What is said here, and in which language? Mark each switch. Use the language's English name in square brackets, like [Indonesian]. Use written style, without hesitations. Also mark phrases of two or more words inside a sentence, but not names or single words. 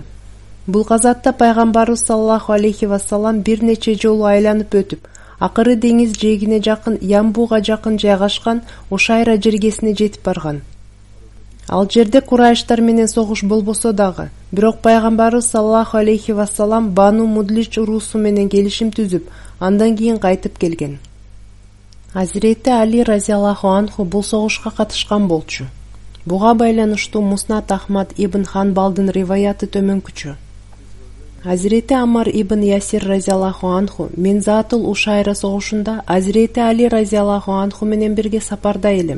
[Kyrgyz] Бул газатта пайгамбарыбыз [Arabic] صلى الله عليه وسلم [Kyrgyz] бир нече жолу айланып өтүп, акыры деңиз жээгине жакын Ямбуга жакын жайгашкан Ушайра жергесине жетип барган. Ал жерде Курайштар менен согуш болбосо дагы, бирок пайгамбарыбыз [Arabic] صلى الله عليه وسلم [Kyrgyz] Бану Мудлич уруусу менен келишим түзүп, андан кийин кайтып келген. Азирети Али [Arabic] رضي الله عنه [Kyrgyz] бул согушка катышкан болчу. Буга байланыштуу Муснат Ахмад ибн Ханбалдын риваяты төмөнкүчө. Азирети Амар ибн Ясир [Arabic] رضي الله عنه [Kyrgyz] мен Затул Ушайра согушунда Азирети Али [Arabic] رضي الله عنه [Kyrgyz] менен бирге сапарда элем.